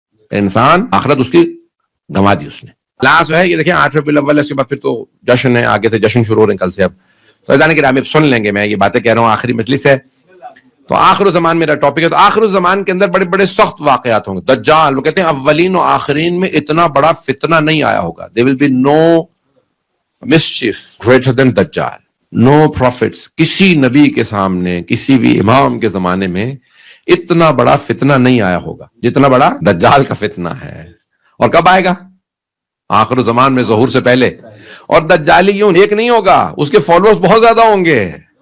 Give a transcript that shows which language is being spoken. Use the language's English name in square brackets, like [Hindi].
[Urdu] انسان آخرت اس کی گنوا دی اس نے. لاسٹ ہے یہ دیکھیں 8 ربیع الاول, اس کے بعد پھر تو جشن ہے, آگے سے جشن شروع ہو رہے ہیں کل سے. اب تو اذان کی رات سن لیں گے, میں یہ باتیں کہہ رہا ہوں, آخری مجلس ہے. تو آخر الزمان میرا ٹاپک ہے. تو آخر الزمان کے اندر بڑے بڑے سخت واقعات ہوں گے. دجال, وہ کہتے ہیں اولین و آخرین میں اتنا بڑا فتنہ نہیں آیا ہوگا. [English] There will be no mischief greater than دجال. No prophets, [Urdu] کسی نبی کے سامنے, کسی بھی امام کے زمانے میں اتنا بڑا فتنہ نہیں آیا ہوگا جتنا بڑا دجال کا فتنہ ہے. اور کب آئے گا؟ آخر زمان میں, ظہور سے پہلے. اور دجالی یوں ایک نہیں ہوگا, اس کے فالوورز بہت زیادہ ہوں گے.